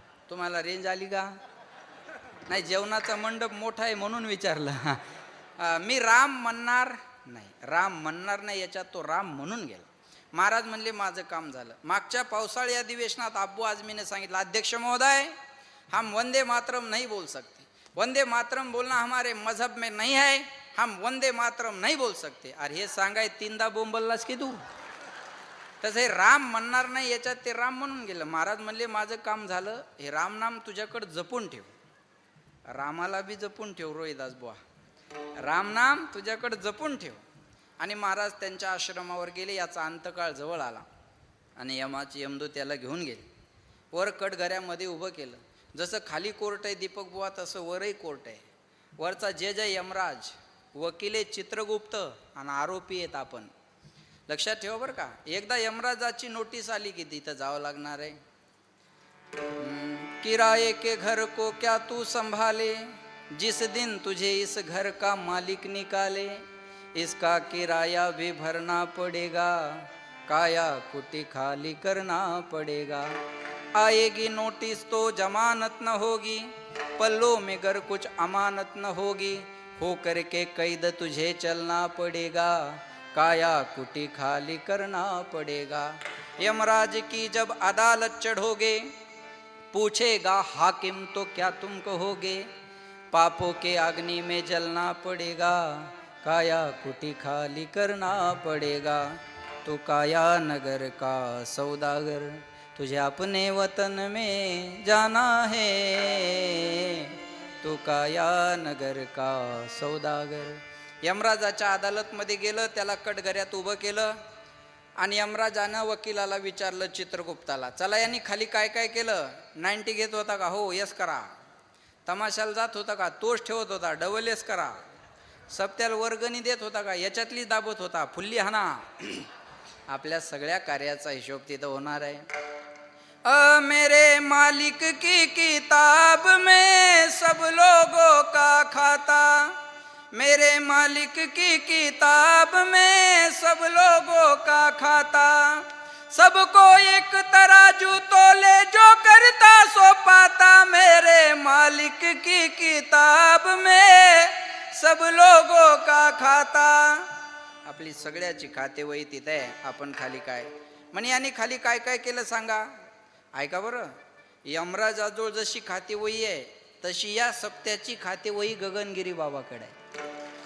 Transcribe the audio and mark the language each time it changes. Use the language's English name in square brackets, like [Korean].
[Marathi] तुम्हाला रेंज आली का? नाही, जेवणाचा मंडप मोठा आहे म्हणून विचारलं. मी राम म्हणणार नाही, राम म्हणणार नाही याच्यात तो राम म्हणून गेला. महाराज म्हणले, माझं काम झालं. मागच्या पावसाळी अधिवेशनात अब्बू आझमीने सांगितलं, अध्यक्ष महोदय [Hindi] हम वंदे मातरम नहीं बोल सकते. वंदे मातरम बोलना हमारे मजहब में नहीं है, हम वंदे मातरम नहीं बोल सकते. [Marathi] अरे हे सांगाय 3दा बोंबललास की तू. तसं हे राम म्हणणार नाही याच्यात ते राम म्हणून गेलं. महाराज म्हणले, माझं काम झालं. हे रामनाम तुझ्याकडं जपून ठेव. रामाला बी जपून ठेव रोहिदास बुवा. रामनाम तुझ्याकडं जपून ठेव. आणि महाराज त्यांच्या आश्रमावर गेले. याचा अंतकाळ जवळ आला आणि यमाची यमदूत त्याला घेऊन गेले. वर कटघऱ्यामध्ये उभं केलं. जसं खाली कोर्ट आहे दीपक बुवा, तसं वरही कोर्ट आहे. वरचा जय जय यमराज, वकिले चित्रगुप्त आणि आरोपी आहेत आपण. लक्षात ठेवा बरं का. एकदा यमराजाची नोटीस आली की तिथं जावं लागणार आहे. [Hindi] किराए के घर को क्या तू संभाले, जिस दिन तुझे इस घर का मालिक निकाले, इसका किराया भी भरना पड़ेगा, काया कुटी खाली करना पड़ेगा. आएगी नोटिस तो जमानत न होगी, पल्लों में गर कुछ अमानत न होगी, हो करके कैद तुझे चलना पड़ेगा, काया कुटी खाली करना पड़ेगा. यमराज की जब अदालत चढ़ोगे, पूछेगा हाकिम तो क्या तुम कहोगे, पापों के अग्नि में जलना पड़ेगा, काया कुटी खाली करना पड़ेगा. तो काया नगर का सौदागर तुझे अपने वतन में जाना है, तू का या नगर का सौदागर. [Marathi] यमराजाच्या अदालतमध्ये गेलं, त्याला कटघऱ्यात उभं केलं आणि यमराजानं वकिलाला विचारलं चित्रगुप्ताला, चला यांनी खाली काय काय केलं. 90 घेत होता का? हो. यस करा. तमाशाला जात होता का? तोच ठेवत होता. डबल यस करा. सप्त्याला वर्गणी देत होता का? याच्यातली दाबत होता. फुल्ली हाना. आपल्या सगळ्या कार्याचा हिशोब तिथं होणार आहे. [Hindi] मेरे मालिक की किताब में सब लोगों का खाता, मेरे मालिक की किताब में सब लोगों का खाता, सबको एक तराजू तोले जो करता सो पाता, मेरे मालिक की किताब में सब लोगों का खाता. [Marathi] आपली सगळ्याची खातेवही तिथे आहे. आपण खाली काय म्हणे यांनी खाली काय काय केलं सांगा. ऐका बरं, यमराजाजवळ जशी खातेवही आहे तशी या सप्त्याची खातेवही गगनगिरी बाबाकडे आहे.